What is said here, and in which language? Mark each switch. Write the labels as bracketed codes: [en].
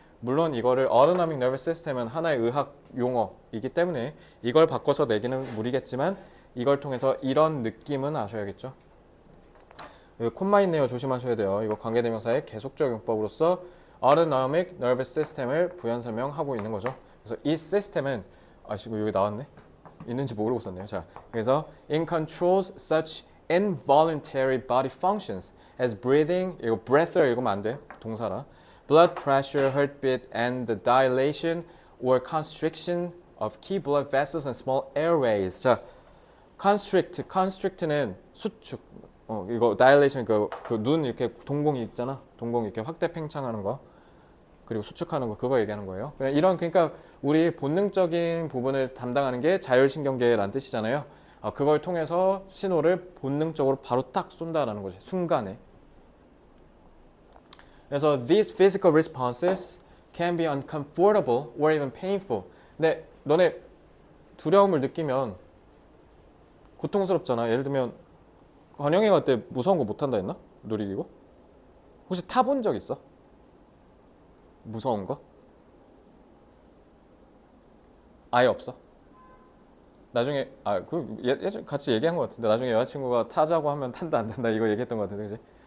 [ko] 물론 이거를 autonomic nervous system은 하나의 의학 용어이기 때문에 이걸 바꿔서 내기는 무리겠지만 이걸 통해서 이런 느낌은 아셔야겠죠. 여기 콤마 있네요. 조심하셔야 돼요. 이거 관계대명사의 계속적 용법으로서 autonomic nervous system을 부연 설명하고 있는 거죠. 그래서 이 시스템은 여기 나왔네. 있는지 모르고 썼네요. [en] 자, 그래서 in controls such involuntary body functions as breathing, [ko] 이거 breath를 읽으면 안 돼. 동사라. [en] blood pressure, heartbeat, and the dilation or constriction of key blood vessels and small airways. [ko] 자, constrict는 수축. 이거 dilation 그 눈 이렇게 동공이 있잖아. 동공 이렇게 확대 팽창하는 거. 그리고 수축하는 거, 그거 얘기하는 거예요. 그러니까 우리 본능적인 부분을 담당하는 게 자율신경계란 뜻이잖아요. 그걸 통해서 신호를 본능적으로 바로 딱 쏜다라는 거지, 순간에. [en] 그래서 these physical responses can be uncomfortable or even painful. [ko] 근데 너네 두려움을 느끼면 고통스럽잖아. 예를 들면 관영이가 그때 무서운 거 못 탄다 했나? 놀이기구? 혹시 타본 적 있어? 무서운 거? 아예 없어? 나중에 예전 같이 얘기한 것 같은데 나중에 여자친구가 타자고 하면 탄다 안 탄다 이거 얘기했던 것 같은데 그지?